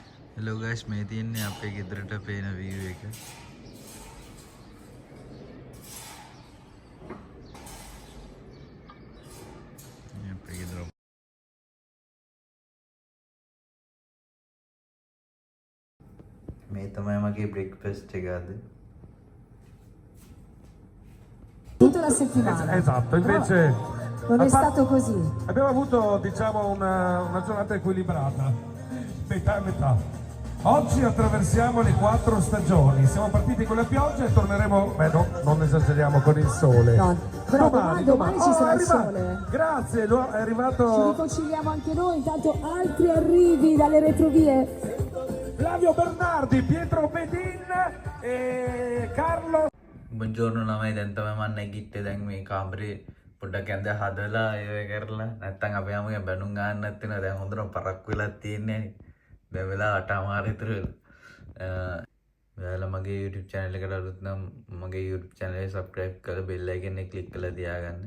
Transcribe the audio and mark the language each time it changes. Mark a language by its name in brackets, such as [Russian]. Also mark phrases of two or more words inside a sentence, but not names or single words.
[English] Hello guys, [Sinhala] මේ තියන්නේ අපේ ගෙදරට පේන view එක. මේ අපේ ගෙදර. මේ තමයි මගේ breakfast එක අද. [Italian] Tutta la settimana. Esatto, invece Non è stato così. abbiamo avuto diciamo una giornata equilibrata, metà e metà. Oggi attraversiamo le 4 stagioni, siamo partiti con la pioggia e torneremo, beh no, non esageriamo, con il sole. No, però domani ci sarà il sole. Grazie, è Ci arrivato riconciliamo anche noi, intanto altri arrivi dalle retrovie. Flavio Bernardi, Pietro Bedin e Carlo. [Sinhala] Buongiorno ළමයි, දැන් තමයි මම නැගිට්ටේ. දැන් මේ කාමරේ පොඩ්ඩක් ඇඳ හදලා ඒ කරලා නැත්තම් අපි යමුගේ බැනුම් ගන්නත් වෙනවා. දැන් හොඳටම පරක් වෙලා තියෙන්නේ. දැන් වෙලා 8:00 විතර වෙලා. ඔයාලා මගේ [English] YouTube channel [Sinhala] එකට අලුත් නම් මගේ [English] YouTube channel [Sinhala] එක subscribe කරලා [English] bell icon [Sinhala] එක click කරලා තියාගන්න.